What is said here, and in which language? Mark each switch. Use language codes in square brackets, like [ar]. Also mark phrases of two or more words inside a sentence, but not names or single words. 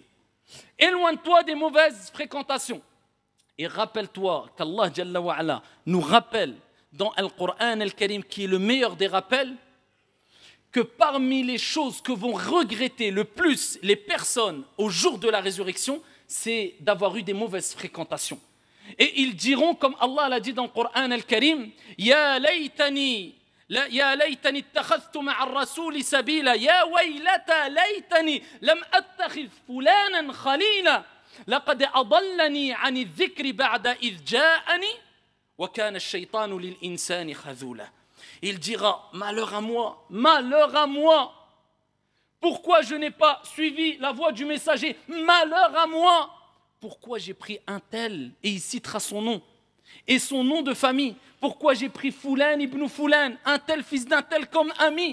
[fr] Éloigne-toi des mauvaises fréquentations. Et rappelle-toi qu' [ar] الله جل وعلا [fr] nous rappelle dans [ar] القرآن الكريم, [fr] qui est le meilleur des rappels, que parmi les choses que vont regretter le plus les personnes au jour de la résurrection, c'est d'avoir eu des mauvaises fréquentations. Et ils diront, comme Allah l'a dit dans le Coran Al-Karim, [ar] يا ليتني اتخذت مع الرسول سبيلا يا ويلتا ليتني لم أتخذ فلانا خليلا لقد أضلني عن الذكر بعد إذ جاءني, وكان الشيطان للإنسان خذولا. [fr] Il dira, malheur à moi, malheur à moi. Pourquoi je n'ai pas suivi la voie du messager? Malheur à moi. Pourquoi j'ai pris un tel, et il citera son nom, et son nom de famille. Pourquoi j'ai pris [ar] فلان بن فلان, [fr] un tel fils d'un tel comme ami.